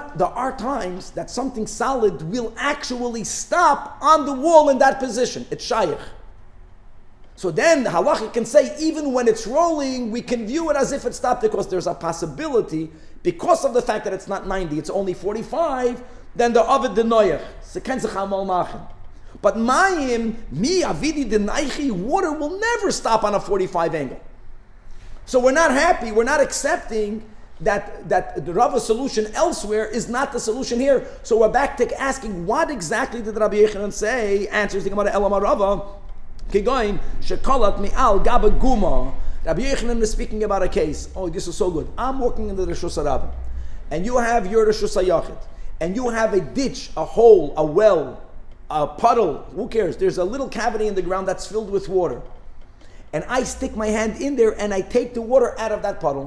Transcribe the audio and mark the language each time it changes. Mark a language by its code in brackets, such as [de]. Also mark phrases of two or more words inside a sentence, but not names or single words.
[en] There are times that something solid will actually stop on the wall in that position. It's shayach. So then the halacha can say, even when it's rolling, we can view it as if it stopped because there's a possibility, because of the fact that it's not 90, it's only 45, then the [arc] עביד דנייח. But מים מי עבידי דנייחי, [en] water will never stop on a 45 angle. So we're not happy, we're not accepting that the Rava solution elsewhere is not the solution here. So we're back to asking, what exactly did Rabbi Yochanan say? Answers the Gemara [arc] אלא אמר רבא כגון שקלט מעל גבי גומא. [en] Rabbi Yochanan is speaking about a case. Oh, this is so good. I'm walking in the [he] רשות הרבים, [en] and you have your [he] רשות היחיד, [en] and you have a ditch, a hole, a well, a puddle. Who cares? There's a little cavity in the ground that's filled with water, and I stick my hand in there and I take the water out of that puddle.